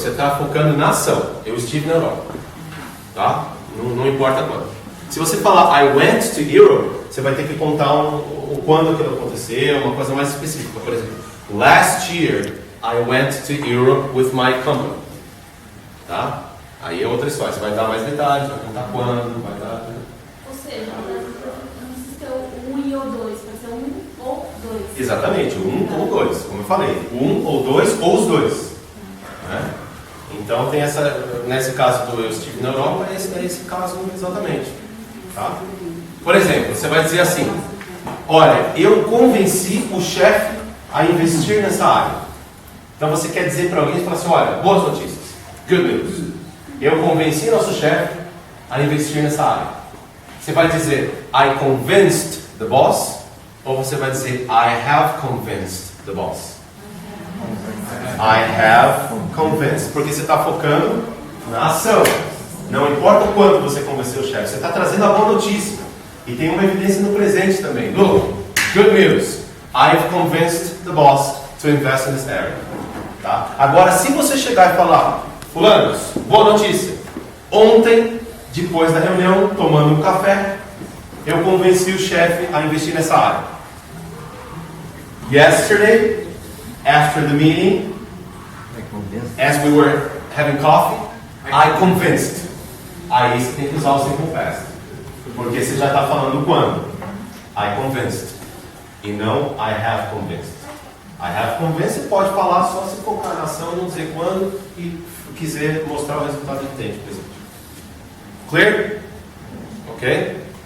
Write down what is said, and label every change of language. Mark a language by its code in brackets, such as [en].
[pt] Você está focando na ação. Eu estive na Europa. Tá? Não importa quando. Se você falar [en] I went to Europe, [pt] você vai ter que contar o quando aquilo aconteceu, uma coisa mais específica. Por exemplo, [en] last year I went to Europe with my company. [pt] Tá? Aí é outra história. Você vai dar mais detalhes, vai contar quando, vai dar... Ou seja, não precisa ter o 1 e o 2, pode ser 1 ou 2. Exatamente, um ou dois, como eu falei. Um ou dois, ou os dois. Né? Então tem nesse caso do eu estive na Europa, é esse caso exatamente. Tá? Por exemplo, você vai dizer assim, olha, eu convenci o chefe a investir nessa área. Então você quer dizer para alguém e falar assim, olha, boas notícias, [en] good news. [pt] Eu convenci nosso chefe a investir nessa área. Você vai dizer, [en] I convinced the boss, [pt] ou você vai dizer, [en] I have convinced the boss. I I have convinced. [pt] Porque você está focando na ação. Não importa o quanto você convenceu o chefe, você está trazendo a boa notícia. E tem uma evidência no presente também. [en] Look, good news. I've convinced the boss to invest in this area. [pt] Tá? Agora, se você chegar e falar, fulanos, boa notícia. Ontem, depois da reunião, tomando um café, eu convenci o chefe a investir nessa área. [en] Yesterday, after the meeting, as we were having coffee, I convinced. [pt] Aí você tem que usar o simple past. Porque você já está falando quando? [en] I convinced. [pt] E não [en] I have convinced. I have convinced [pt] você pode falar só se focar na ação, não dizer quando e quiser mostrar o resultado de tempo. [en] Clear? [pt] Ok?